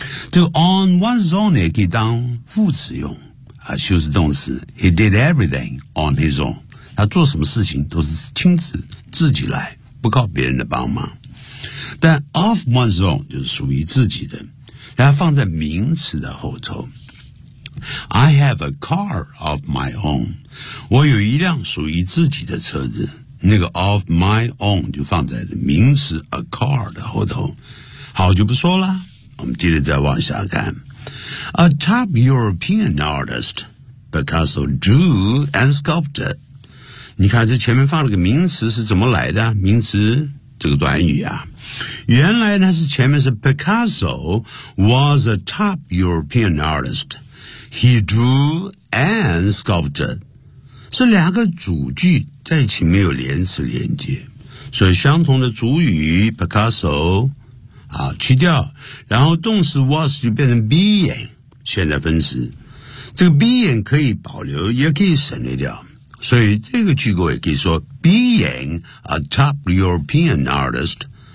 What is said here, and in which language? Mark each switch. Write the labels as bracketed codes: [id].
[zh] 这个 on one's own 也可以当副词用修饰动词 [en] he did everything on his own [zh] 他做什么事情都是亲自自己来不靠别人的帮忙但 of one's own 就是属于自己的他放在名词的后头 [en] I have a car of my own [zh] 我有一辆属于自己的车子那个 of my own 就放在名词 a car 的后头。好，就不说了，我们接着再往下看。 [en] A top European artist, Picasso drew and sculpted. [zh] 你看这前面放了个名词是怎么来的？名词这个短语啊，原来呢是前面是 [en] Picasso was a top European artist. He drew and sculpted. [zh] 这两个主句在一起没有连词连接，所以相同的主语 Picasso啊，去掉，然后动词 was 就变成 being 现在分词，这个 being 可以保留也可以省略掉，所以这个句构也可以说 [en] being a top European artist